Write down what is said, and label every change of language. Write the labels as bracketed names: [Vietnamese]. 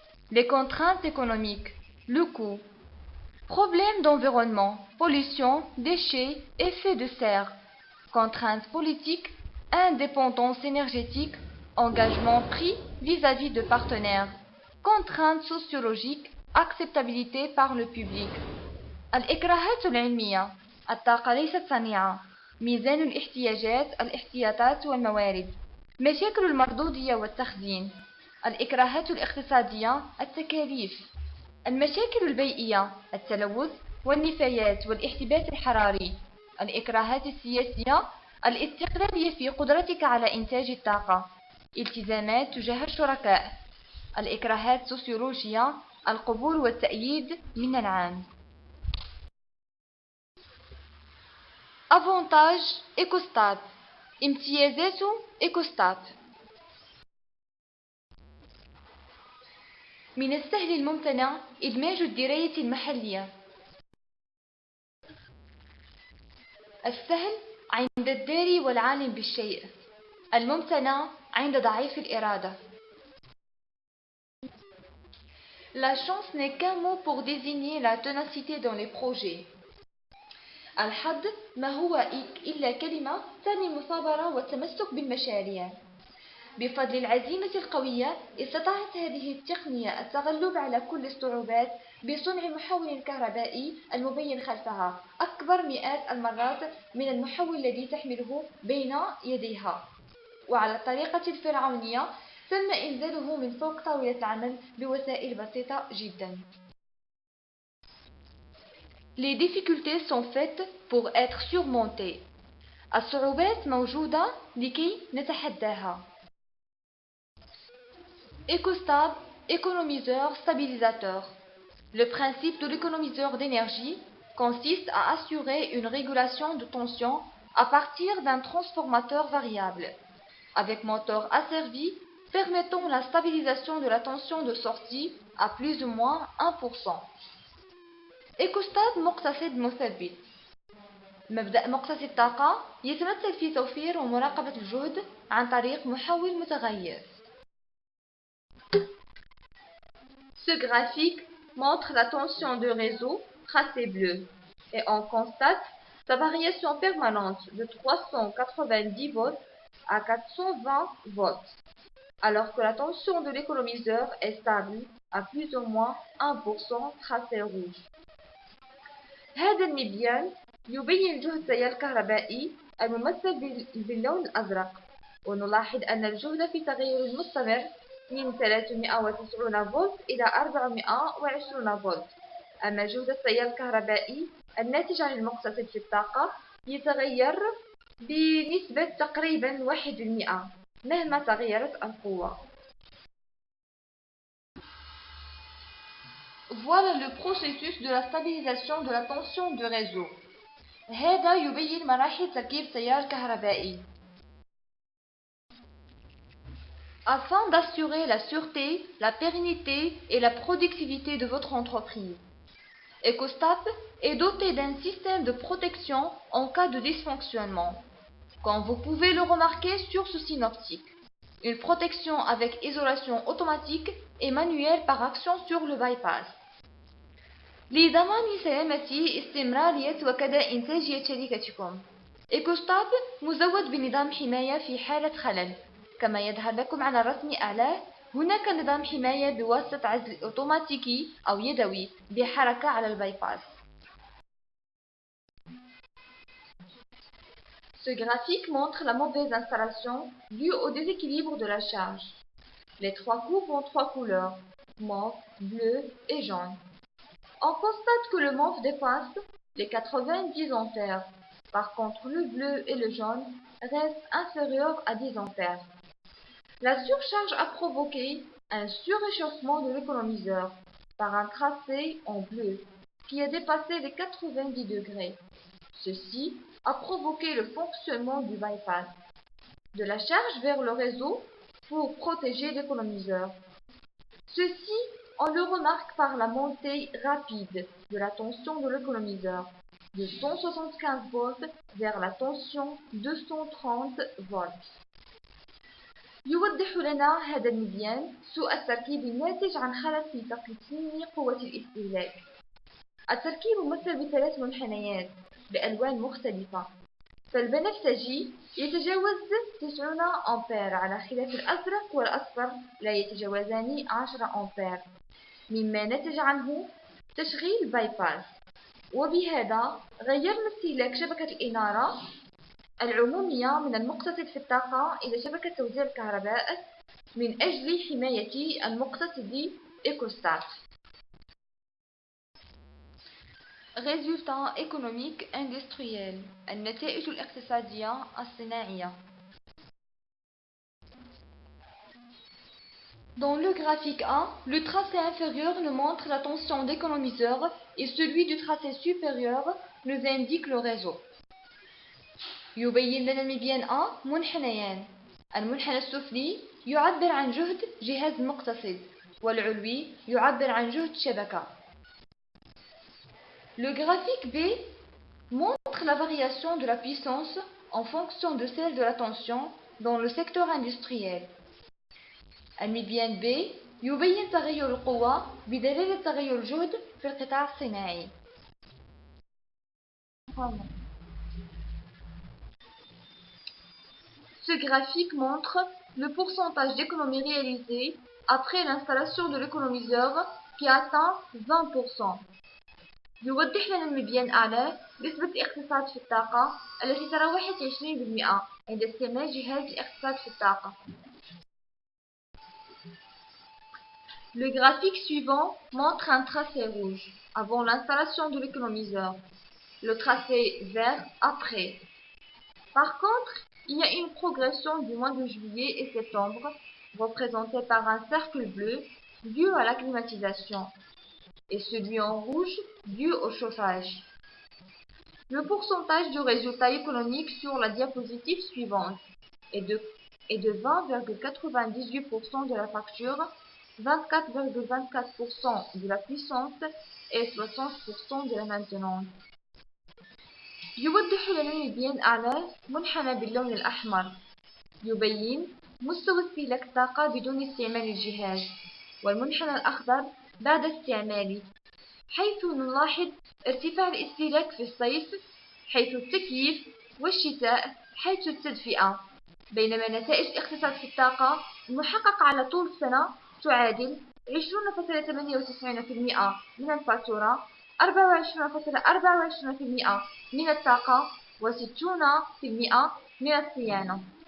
[French] Les contraintes économiques. Le coût. Problème d'environnement, pollution, déchets, effet de serre. Contraintes politiques, indépendance énergétique, engagement pris vis-à-vis de partenaires. Contraintes sociologiques, acceptabilité par le public. [Arabic] الإكراهات العلمية. الطاقة ليست صنيعة. ميزان الاحتياجات، الاحتياطات والموارد. مشاكل المردودية والتخزين. الإكراهات الاقتصادية، التكاليف. المشاكل البيئية، التلوث والنفايات والاحتباس الحراري. الإكراهات السياسية، الاستقلالية في قدرتك على إنتاج الطاقة. التزامات تجاه الشركاء. الإكراهات السوسيولوجية، القبول والتأييد من العام. [French] Avantage إيكوستات. [Arabic] امتيازات إيكوستات. من السهل الممتنع إدماج الدراية المحلية. السهل عند الداري والعالم بالشيء، الممتنع عند ضعيف الإرادة. [French] La chance n'est qu'un mot pour désigner la ténacité dans les projets. [Arabic] الحظ ما هو إلا كلمة تعني المثابرة والتمسك بالمشاريع. بفضل العزيمة القوية استطاعت هذه التقنية التغلب على كل الصعوبات بصنع محول كهربائي المبين خلفها أكبر مئات المرات من المحول الذي تحمله بين يديها، وعلى الطريقة الفرعونية تم إنزاله من فوق طاولة العمل بوسائل بسيطة جدا. [French] Les difficultés sont faites pour être surmontées. [Arabic] الصعوبات موجودة لكي نتحداها. [French] Écostab, économiseur stabilisateur. Le principe de l'économiseur d'énergie consiste à assurer une régulation de tension à partir d'un transformateur variable, avec moteur asservi permettant la stabilisation de la tension de sortie à plus ou moins 1%. [Arabic] إيكوستات مقتصد مثبت. مبدأ مقتصد الطاقة يتمثل في توفير ومراقبة الجهد عن طريق محول متغير. [French] Ce graphique montre la tension de réseau tracé bleu et on constate sa variation permanente de 390 volts à 420 volts, alors que la tension de l'économiseur est stable à plus ou moins 1% tracé rouge. [Arabic] هذا المبيان يبين جهد التيار الكهربائي الممثل باللون الأزرق، ونلاحظ أن الجهد في تغير مستمر من 390 فولت إلى 420 فولت. أما جهد التيار الكهربائي الناتج عن المقتصد في الطاقة يتغير بنسبة تقريبا 1% مهما تغيرت القوة. [French] Voilà le processus de la stabilisation de la tension du réseau. [Arabic] هذا يبين مراحل تركيب تيار كهربائي. [French] Afin d'assurer la sûreté, la pérennité et la productivité de votre entreprise, EcoStap est doté d'un système de protection en cas de dysfonctionnement, comme vous pouvez le remarquer sur ce synoptique. Une protection avec isolation automatique et manuelle par action sur le bypass. [Arabic] لضمان سلامة استمرارية وكذا إنتاجية شركتكم، EcoStap مزود بنظام حماية في حالة خلل. كما يظهر لكم على الرسم أعلاه، هناك نظام حماية بواسطة عزل أوتوماتيكي أو يدوي بحركة على البايباس. [French] Ce graphique montre la mauvaise installation due au déséquilibre de la charge. Les trois courbes ont trois couleurs, mauve, bleu et jaune. On constate que le mauve dépasse les 90 ampères. Par contre, le bleu et le jaune restent inférieurs à 10 ampères. La surcharge a provoqué un surréchauffement de l'économiseur par un tracé en bleu qui a dépassé les 90 degrés. Ceci a provoqué le fonctionnement du bypass de la charge vers le réseau pour protéger l'économiseur. Ceci, on le remarque par la montée rapide de la tension de l'économiseur de 175 volts vers la tension 230 volts. [Arabic] يوضح لنا هذا المبيان سوء التركيب الناتج عن خلل في تقسيم قوة الاستهلاك. التركيب ممثل بثلاث منحنيات بألوان مختلفة، فالبنفسجي يتجاوز 90 أمبير على خلاف الأزرق والأصفر لا يتجاوزان 10 أمبير، مما نتج عنه تشغيل بايباس. وبهذا غيرنا استهلاك شبكة الإنارة العمومية من المقتصد في الطاقة إلى شبكة توزيع الكهرباء من أجل حماية المقتصد EcoStap. [French] Résultats économiques industriels. [Arabic] النتائج الاقتصادية الصناعية. [French] Dans le graphique 1, le tracé inférieur nous montre la tension d'économiseur et celui du tracé supérieur nous indique le réseau. [Arabic] يبين لنا المبيان A منحنيان. المنحنى السفلي يعبر عن جهد جهاز مقتصد والعلوي يعبر عن جهد شبكة. [French] Le graphique B montre la variation de la puissance en fonction de celle de la tension dans le secteur industriel. [Arabic] المبيان B يبين تغير القوة بدلالة تغير الجهد في القطاع الصناعي. [French] Ce graphique montre le pourcentage d'économie réalisée après l'installation de l'économiseur qui atteint 20%. [Arabic] يوضح لنا المبيان أعلى نسبة الاقتصاد في الطاقة التي تراوحت 20% عند استعمال جهاز الاقتصاد في الطاقة. [French] Le graphique suivant montre un tracé rouge avant l'installation de l'économiseur, le tracé vert après. Par contre, il y a une progression du mois de juillet et septembre, représentée par un cercle bleu dû à la climatisation, et celui en rouge dû au chauffage. Le pourcentage du résultat économique sur la diapositive suivante est de 20,98% de la facture, 24,24% de la puissance et 60% de la maintenance. [Arabic] يوضح لنا المبيان أعلى منحنى باللون الأحمر يبين مستوى استهلاك الطاقة بدون استعمال الجهاز، والمنحنى الأخضر بعد استعماله، حيث نلاحظ ارتفاع الاستهلاك في الصيف حيث التكييف والشتاء حيث التدفئة، بينما نتائج الاقتصاد في الطاقة المحققة على طول السنة تعادل 20.98% من الفاتورة، 24.24% من الطاقة، و60% من الصيانة.